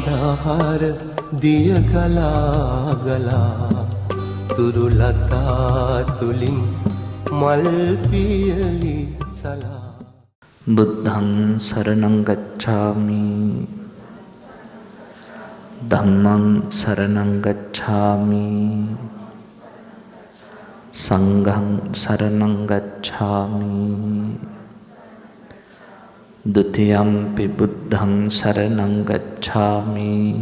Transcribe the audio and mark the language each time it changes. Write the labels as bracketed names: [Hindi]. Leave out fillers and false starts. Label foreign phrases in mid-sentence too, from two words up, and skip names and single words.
[Sinhala] ආහාර දිය ගලා ගලා තුරුලතා තුලින් මල් පියලි සලා. [Pali] බුද්ධං සරණං ගච්ඡාමි ධම්මං සරණං ගච්ඡාමි සංඝං සරණං ගච්ඡාමි ဒုတိယံ පි බුද්ධං සරණං ගච්ඡාමි